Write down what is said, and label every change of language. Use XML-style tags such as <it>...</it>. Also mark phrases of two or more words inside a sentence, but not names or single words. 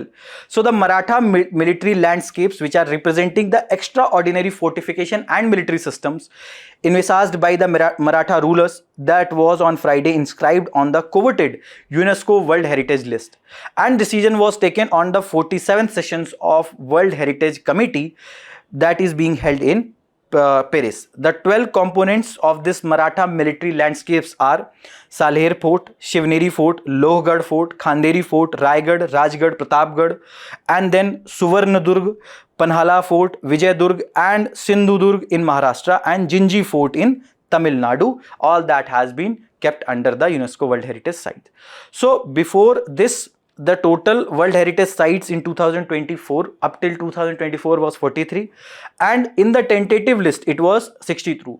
<en>So the Maratha military landscapes, which are representing the extraordinary fortification and military systems envisaged by the Maratha rulers, that was on Friday inscribed on the coveted UNESCO World Heritage List, and decision was taken on the 47th sessions of World Heritage Committee that is being held in Paris. The 12 components of this Maratha military landscapes are Salher Fort, Shivneri Fort, Lohgarh Fort, Khanderi Fort, Raigad, Rajgarh, Pratapgarh, and then Suvarnadurg, Panhala Fort, Vijayadurg and Sindhudurg in Maharashtra, and Jinji Fort in Tamil Nadu. All that has been kept under the UNESCO World Heritage Site. So before this, the total World Heritage Sites in 2024 up till 2024 was 43, and in the tentative list it was 62.</en>